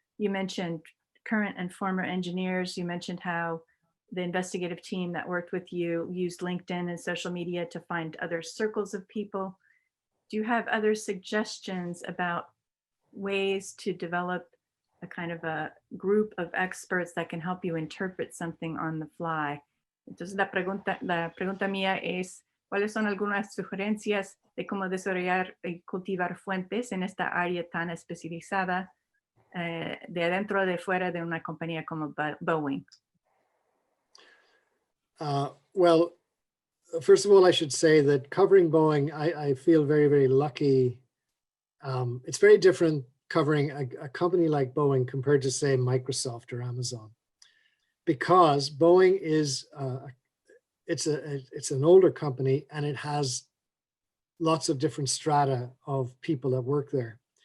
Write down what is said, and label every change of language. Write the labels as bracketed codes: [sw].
[en] You mentioned current and former engineers. You mentioned how the investigative team that worked with you used LinkedIn and social media to find other circles of people. Do you have other suggestions about ways to develop a kind of a group of experts that can help you interpret something on the fly? [es] Entonces la pregunta mía es, ¿cuáles son algunas sugerencias de cómo desarrollar y cultivar fuentes en esta área tan especializada de adentro o de fuera de una compañía como Boeing? [en] Well, first of all, I should say that covering Boeing, I feel very, very lucky. It's very different covering a company like Boeing compared to, say, Microsoft or Amazon, because Boeing is it's an older company and it has lots of different strata of people that work there.